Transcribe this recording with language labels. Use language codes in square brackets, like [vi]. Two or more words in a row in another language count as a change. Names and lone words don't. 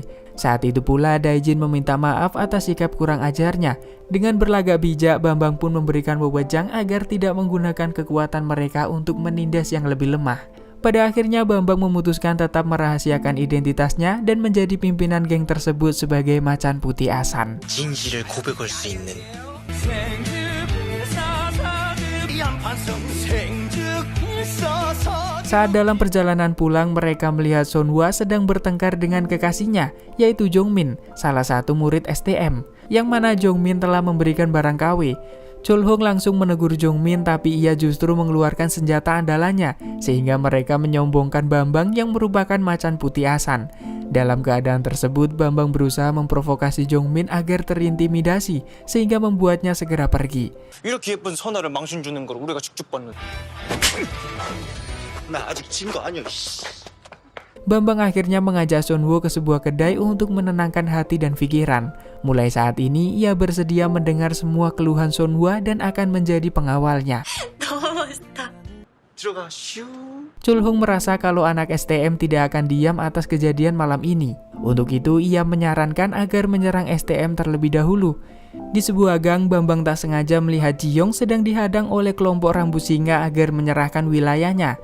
[id] Saat itu pula Daijin meminta maaf atas sikap kurang ajarnya. Dengan berlagak bijak, Bambang pun memberikan wewenang agar tidak menggunakan kekuatan mereka untuk menindas yang lebih lemah. Pada akhirnya Bambang memutuskan tetap merahasiakan identitasnya dan menjadi pimpinan geng tersebut sebagai macan putih Asan. [ko] 진실을 고백할 수 있는. [id] Saat dalam perjalanan pulang, mereka melihat Sonhwa sedang bertengkar dengan kekasihnya, yaitu Jongmin, salah satu murid STM, yang mana Jongmin telah memberikan barang KW. Cholhong langsung menegur Jongmin, tapi ia justru mengeluarkan senjata andalannya, sehingga mereka menyombongkan Bambang yang merupakan macan putih Asan. Dalam keadaan tersebut, Bambang berusaha memprovokasi Jongmin agar terintimidasi, sehingga membuatnya segera pergi. [ko] 이렇게 예쁜 선아를 망신 주는 걸 우리가 직접 봤는데. 나 아직 진 거 아니야. [id] Bambang akhirnya mengajak Sonhwa ke sebuah kedai untuk menenangkan hati dan pikiran. Mulai saat ini, ia bersedia mendengar semua keluhan Sonhwa dan akan menjadi pengawalnya. [ko] 들어가 슈. [id] Cholhong merasa kalau anak STM tidak akan diam atas kejadian malam ini. Untuk itu, ia menyarankan agar menyerang STM terlebih dahulu. Di sebuah gang, Bambang tak sengaja melihat Jiyong sedang dihadang oleh kelompok rambut singa agar menyerahkan wilayahnya.